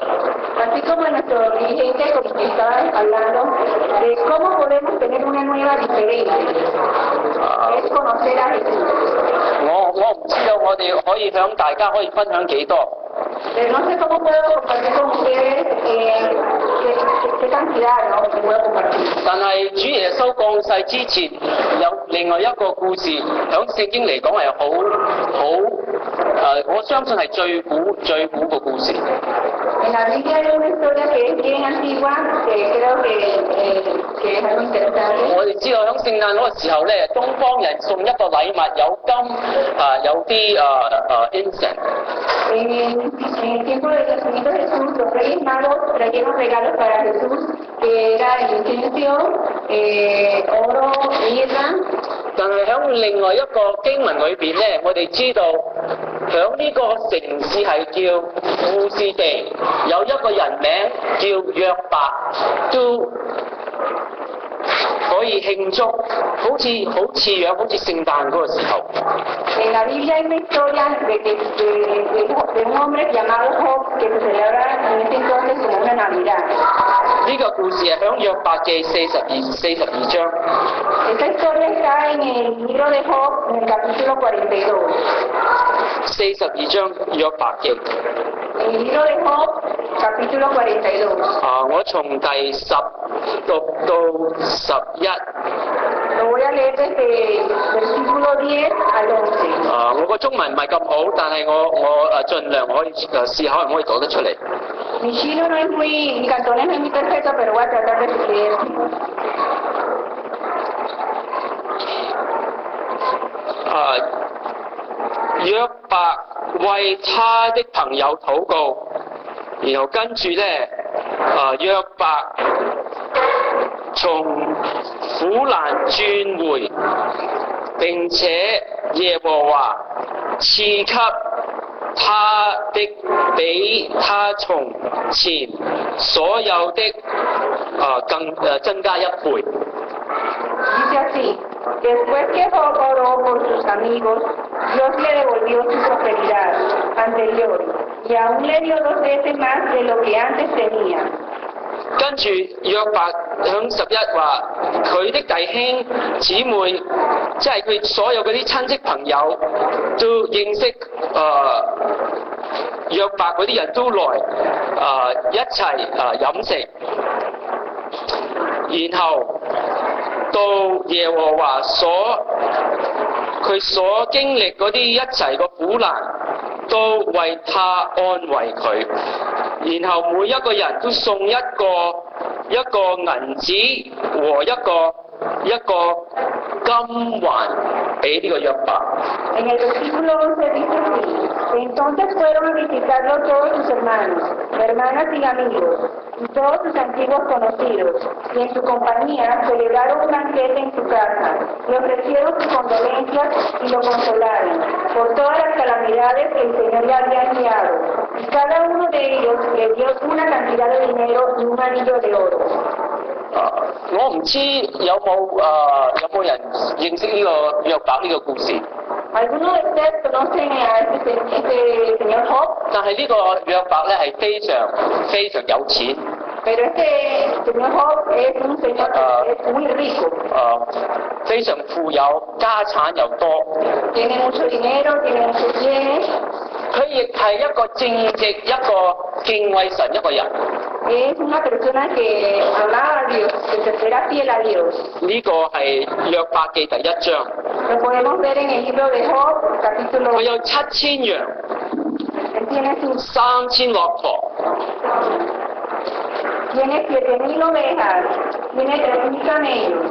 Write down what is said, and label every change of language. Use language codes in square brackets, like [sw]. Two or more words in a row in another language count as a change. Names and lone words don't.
[es] Así como nuestro dirigente estaba hablando de cómo podemos tener una nueva diferencia, es conocer a Jesús. [yue] 我唔知道我哋可以向大家可以分享幾多。 [es] Pero no sé cómo puedo compartir con ustedes qué cantidad, ¿no? Que puedo compartir. [yue] 但係主耶穌降世之前有另外一個故事，響聖經嚟講係我相信係最古嘅故事。 [es] En la Biblia hay una historia que es bien antigua, que creo que es algo interesante. [yue] 我哋知道響聖誕嗰個時候咧，東方人送一個禮物，有金有啲 incense。 [es] En el tiempo del nacimiento de Jesús, los reyes magos trajeron regalos para Jesús, que era el incienso, oro, mirra. [yue] 但係喺另外一個經文裏邊咧，我哋知道響呢個城市係叫富士地，有一個人名叫約伯，都可以慶祝，好似聖誕嗰個時候。 [es] En la Biblia hay una historia de un hombre llamado Job que se celebra en ese entonces como una Navidad. [yue] 呢個故事係響約伯記42章。 [es] Esta historia está en el libro de Job, en el capítulo 42. [yue] 42 章約伯記。 [es] En el libro de Job, capítulo 42. [yue] 我從第10讀到11。 [es] Lo voy a leer desde versículo 10 al 11. [yue] 我個中文唔係咁好，但係我盡量可以試下可唔可以讀得出嚟。 [es] Mi cantonés no es muy perfecto, pero voy a tratar de leer. [yue] 約伯為他的朋友禱告，然後跟住咧，約伯從苦難轉回，並且耶和華賜給他的比他從前所有的增加1倍。 [es] Dice así, después que Job oró por sus amigos, Dios le devolvió su prosperidad anterior y aún le dio 2 veces más de lo que antes tenía. [yue] 跟住約伯響11話，佢的弟兄姊妹，即係佢所有嗰啲親戚朋友，都認識約伯嗰啲人都來一齊飲食，然後到耶和華佢所經歷嗰啲一齊個苦難，都為他安慰佢。然後每一個人都送一個銀子和一個金環俾呢個約伯。 [es] En el versículo 11 dice así, entonces fueron a visitarlo todos sus hermanos, hermanas y amigos, y todos sus antiguos conocidos, y en su compañía celebraron un banquete en su casa, le ofrecieron sus condolencias y lo consolaron por todas las calamidades que el Señor le había enviado. Y cada uno de ellos le dio una cantidad de dinero y un anillo de oro. [yue] 我唔知有冇人認識呢個約伯呢個故事， [es] Algunos de ustedes conocen a este señor Job, [yue] 但係呢個約伯咧係非常非常有錢， [es] pero este señor Job es un señor que es muy rico. [yue] 非常富有，家產又多。 [es] Tiene mucho dinero, tiene muchos bienes. [yue] 佢亦係一個正直、一個敬畏神一個人。 [es] Es una persona que amaba a Dios, que era fiel a Dios. [yue] 呢個係約伯記第一章， [es] Lo podemos ver en el libro de Job, capítulo [yue] 佢有7000羊、 [es] él tiene [yue] 3000 駱駝。 [es] Tiene 7,000 ovejas, tiene 3,000 camellos,